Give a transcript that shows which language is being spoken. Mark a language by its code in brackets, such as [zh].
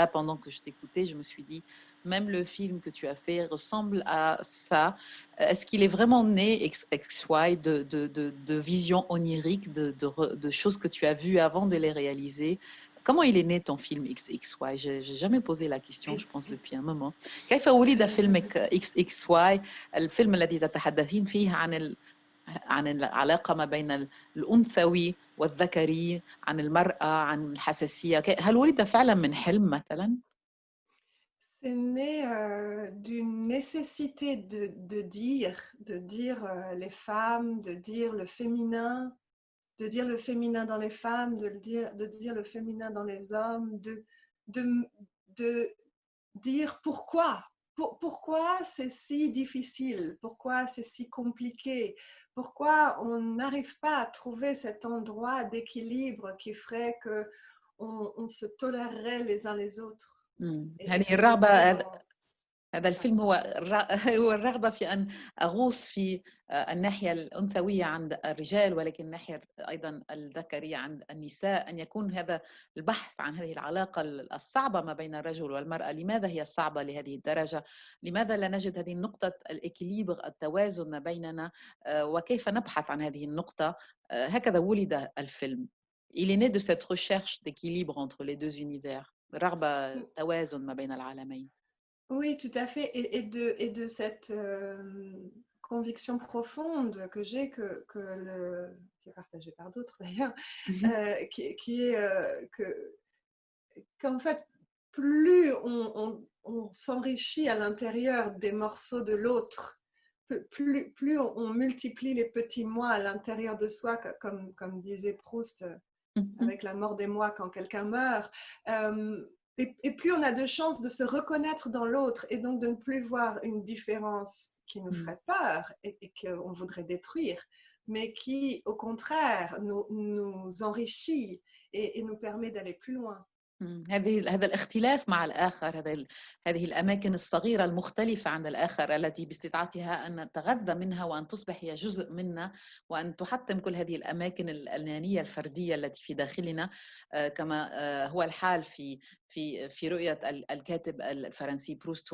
[fr] Là, pendant que je t'écoutais, je me suis dit, même le film que tu as fait ressemble à ça. Est-ce qu'il est vraiment né XY de visions oniriques, de choses que tu as vues avant de les réaliser? Comment il est né ton film XXY? J'ai jamais posé la question, je pense, depuis un moment. [ar] كيف ولد فيلمك XXY؟ الفيلم الذي تتحدثين فيه عن العلاقة ما بين الأنثوي والذكري، عن المرأة، عن الحساسية. هل ولد فعلا من حلم مثلا؟ [fr] C'est né d'une nécessité de dire les femmes, de dire le féminin, de dire le féminin dans les femmes, de dire le féminin dans les hommes, de, de dire pourquoi. Pourquoi c'est si difficile? Pourquoi c'est si compliqué? Pourquoi on n'arrive pas à trouver cet endroit d'équilibre qui ferait que on se tolérerait les uns les autres? [ar] هذه [fr] Et de ça, [ar] الرغبة، هذا الفيلم هو الرغبة في أن أغوص في الناحية الأنثوية عند الرجال، ولكن الناحية أيضا الذكرية عند النساء، أن يكون هذا البحث عن هذه العلاقة الصعبة ما بين الرجل والمرأة. لماذا هي صعبة لهذه الدرجة؟ لماذا لا نجد هذه النقطة الإكليبر، التوازن ما بيننا، وكيف نبحث عن هذه النقطة؟ هكذا ولد الفيلم. [fr] Il est né de cette recherche d'équilibre entre les deux univers، [ar] رغبة توازن ما بين العالمين. [fr] Oui, tout à fait. Et de cette conviction profonde que j'ai, qui est partagée par d'autres d'ailleurs, qui est qu'en fait, plus on s'enrichit à l'intérieur des morceaux de l'autre, plus on multiplie les petits moi à l'intérieur de soi, comme disait Proust avec la mort des moi quand quelqu'un meurt. Et plus on a de chances de se reconnaître dans l'autre et donc de ne plus voir une différence qui nous ferait peur et qu'on voudrait détruire, mais qui, au contraire, nous enrichit et nous permet d'aller plus loin. [ar] هذا الاختلاف مع الآخر، هذه الأماكن الصغيرة المختلفة عن الآخر التي باستطاعتها أن نتغذى منها وأن تصبح هي جزء منا، وأن تحطم كل هذه الأماكن الأنانية الفردية التي في داخلنا، كما هو الحال في رؤية الكاتب الفرنسي بروست.